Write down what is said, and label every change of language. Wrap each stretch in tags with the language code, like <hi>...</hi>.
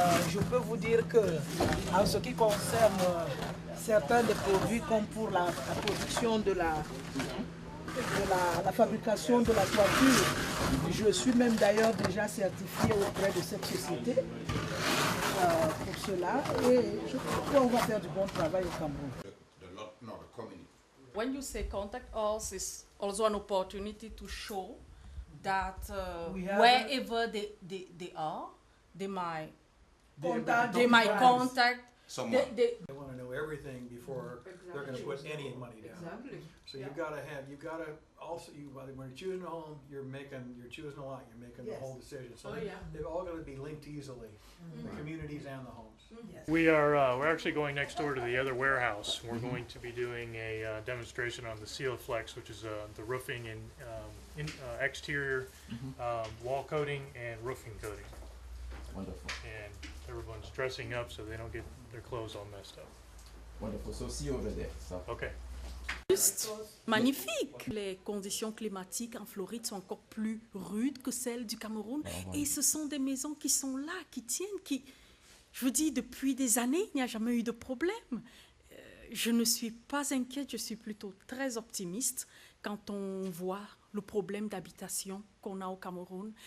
<fr>Je peux vous dire que en ce qui concerne certains des produits comme pour la production de la fabrication de la toiture, je suis même d'ailleurs déjà certifié auprès de cette société pour cela et je crois qu'on va faire du bon travail au Cameroun.</fr> <en>When you say contact us, it's also an opportunity to show that wherever they are, they might contact someone. They want to know everything before they're going to put any money down. Exactly. So you've got to also, when you're choosing a home, you're choosing a lot, you're making the whole decision. So they're all going to be linked easily, the communities and the homes. Yes. We're actually going next door to the other warehouse. We're going to be doing a demonstration on the Sealflex, which is the roofing and exterior wall coating and roofing coating. Wonderful. And everyone's dressing up so they don't get their clothes all messed up. Wonderful. So see you over there. So. Okay.</en> <fr>Juste magnifique. Les conditions climatiques en Floride sont encore plus rudes que celles du Cameroun. Et ce sont des maisons qui sont là, qui tiennent, je vous dis, depuis des années, il n'y a jamais eu de problème. Je ne suis pas inquiète, je suis plutôt très optimiste quand on voit le problème d'habitation qu'on a au Cameroun.</fr>